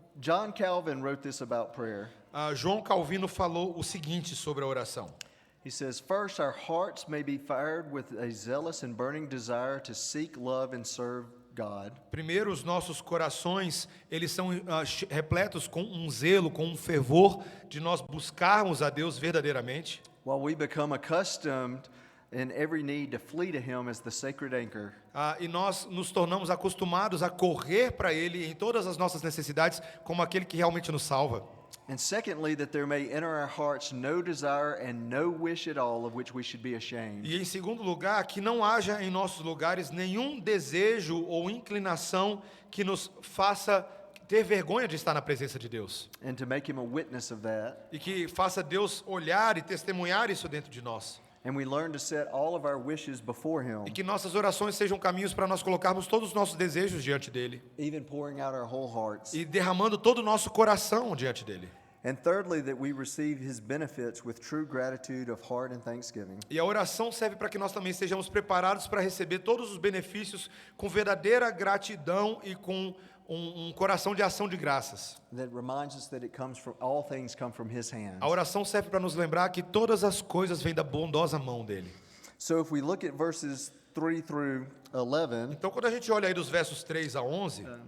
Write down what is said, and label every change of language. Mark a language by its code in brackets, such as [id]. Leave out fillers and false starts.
[en] John Calvin wrote this about prayer. [pt] João Calvino falou o seguinte sobre a oração. [en] He says, "First, our hearts may be fired with a zealous and burning desire to seek, love, and serve God. [pt] Primeiro, os nossos corações, eles são repletos com um zelo, com um fervor de nós buscarmos a Deus verdadeiramente. [en] While we become accustomed in every need to flee to Him as the sacred anchor. [pt] E nós nos tornamos acostumados a correr para Ele em todas as nossas necessidades, como aquele que realmente nos salva. [en] And secondly, that there may enter our hearts no desire and no wish at all of which we should be ashamed. [pt] E em segundo lugar, que não haja em nossos lugares nenhum desejo ou inclinação que nos faça ter vergonha de estar na presença de Deus. [en] And to make Him a witness of that. [pt] E que faça Deus olhar e testemunhar isso dentro de nós. [en] And we learn to set all of our wishes before Him. [pt] E que nossas orações sejam caminhos para nós colocarmos todos os nossos desejos diante dele. [en] Even pouring out our whole hearts. [pt] E derramando todo o nosso coração diante dele. [en] And thirdly, that we receive His benefits with true gratitude of heart and thanksgiving. [pt] E a oração serve para que nós também estejamos preparados para receber todos os benefícios com verdadeira gratidão e com um coração de ação de graças. [en] That reminds us that it comes from all things come from His hands. [pt] A oração serve para nos lembrar que todas as coisas vêm da bondosa mão dele. [en] So if we look at verses 3 through 11, [pt] Então, quando a gente olha aí dos versos 3 a 11,